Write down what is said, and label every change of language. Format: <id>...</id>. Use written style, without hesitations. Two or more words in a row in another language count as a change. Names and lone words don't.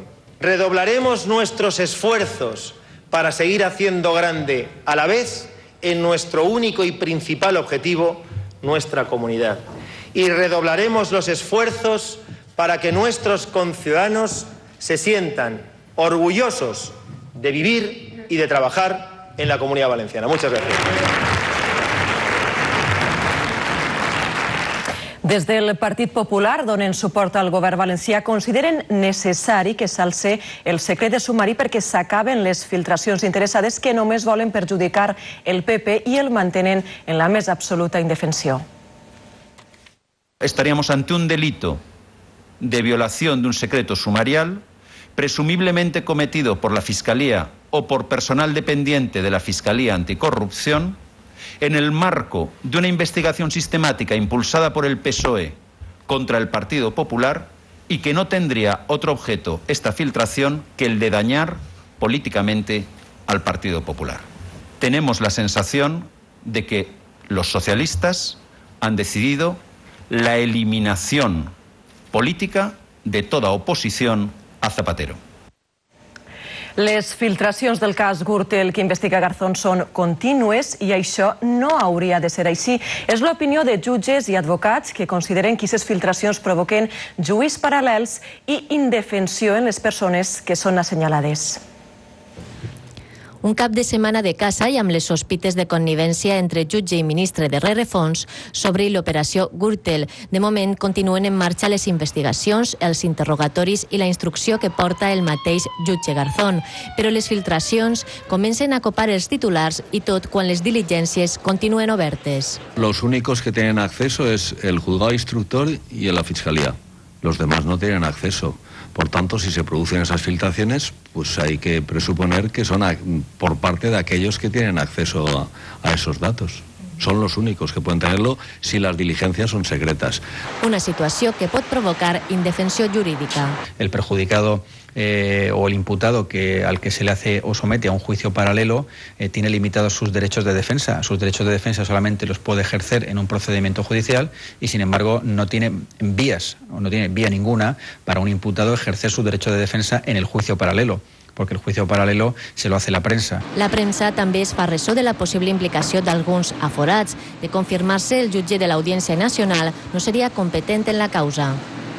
<es>Redoblaremos nuestros esfuerzos para seguir haciendo grande a la vez en nuestro único y principal objetivo, nuestra comunidad. Y redoblaremos los esfuerzos para que nuestros conciudadanos se sientan orgullosos de vivir y de trabajar en la Comunidad Valenciana. Muchas gracias.</es> <ca>Des del Partit Popular donen suport al govern valencià, consideren necessari que s'alce el secret de sumari perquè s'acaben les filtracions interessades que només volen perjudicar el PP i el mantenen en la més absoluta indefensió.</ca> <es>Estaríamos ante un delito de violación de un secreto sumarial, presumiblemente cometido por la Fiscalía o por personal dependiente de la Fiscalía Anticorrupción, en el marco de una investigación sistemática impulsada por el PSOE contra el Partido Popular y que no tendría otro objeto esta filtración que el de dañar políticamente al Partido Popular. Tenemos la sensación de que los socialistas han decidido la eliminación política de toda oposición a Zapatero.</es> <ca>Les filtracions del cas Gürtel que investiga Garzón són contínues i això no hauria de ser així. És l'opinió de jutges i advocats que consideren que aquestes filtracions provoquen juís paral·lels i indefensió en les persones que són assenyalades. Un cap de setmana de caça i amb les sospites de connivència entre jutge i ministre de rerefons sobre l'operació Gürtel. De moment continuen en marxa les investigacions, els interrogatoris i la instrucció que porta el mateix jutge Garzón. Però les filtracions comencen a copar els titulars i tot quan les diligències continuen obertes.</ca> <es>Los únicos que tienen acceso es el juzgado instructor y la fiscalía. Los demás no tienen acceso. Por tanto, si se producen esas filtraciones, pues hay que presuponer que son por parte de aquellos que tienen acceso a esos datos. Son los únicos que pueden tenerlo si las diligencias son secretas.</es> <ca>Una situació que pot provocar indefensió jurídica.</ca> <es>El perjudicado o el imputado al que se le hace o somete a un juicio paralelo tiene limitados sus derechos de defensa. Sus derechos de defensa solamente los puede ejercer en un procedimiento judicial y, sin embargo, no tiene vía ninguna para un imputado ejercer su derecho de defensa en el juicio paralelo, perquè el juicio paralelo se lo hace la premsa.</es> <ca>La premsa també es fa ressò de la possible implicació d'alguns aforats. De confirmar-se, el jutge de l'Audiència Nacional no seria competent en la causa.</ca>